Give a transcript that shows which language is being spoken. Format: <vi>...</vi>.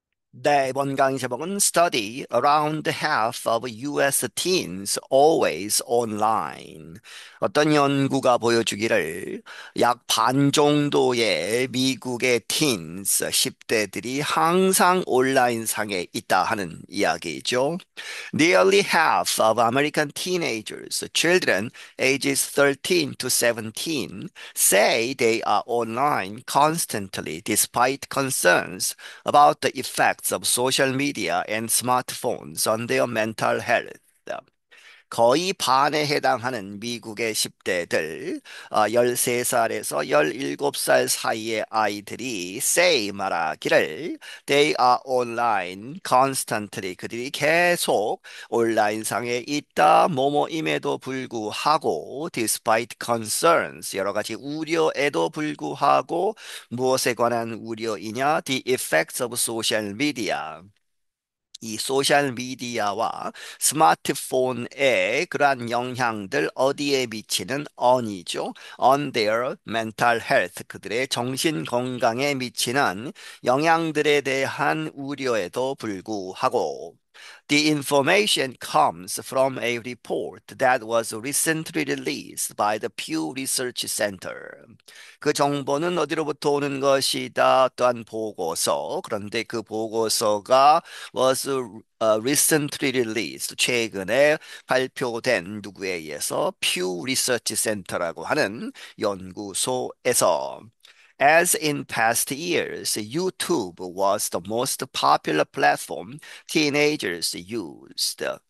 <ko>네, 이번 강의 제목은</ko> <en>Study Around Half of US Teens Always Online.</en> <ko>어떤 연구가 보여주기를 약 반 정도의 미국의 teens, 10대들이 항상 온라인상에 있다 하는 이야기죠.</ko> <en>Nearly half of American teenagers, children ages 13 to 17, say they are online constantly despite concerns about the effects of social media and smartphones on their mental health.</en> <ko>거의 반에 해당하는 미국의 10대들, 13살에서 17살 사이의 아이들이</ko> <en>say</en> <ko>말하기를</ko> <en>they are online constantly</en> <ko>그들이 계속 온라인상에 있다 뭐뭐임에도 불구하고</ko> <en>despite concerns</en> <ko>여러 가지 우려에도 불구하고 무엇에 관한 우려이냐</ko> <en>the effects of social media</en> <ko>이 소셜 미디어와 스마트폰의 그러한 영향들 어디에 미치는</ko> <en>on</en> <ko>이죠.</ko> <en>On their mental health.</en> <ko>그들의 정신 건강에 미치는 영향들에 대한 우려에도 불구하고</ko> <en>The information comes from a report that was recently released by the Pew Research Center.</en> <ko>그 정보는 어디로부터 오는 것이다. 또한 보고서. 그런데 그 보고서가</ko> <en>was recently released.</en> <ko>최근에 발표된 누구에 의해서 Pew Research Center라고 하는 연구소에서</ko> <en>As in past years, YouTube was the most popular platform teenagers used.</en>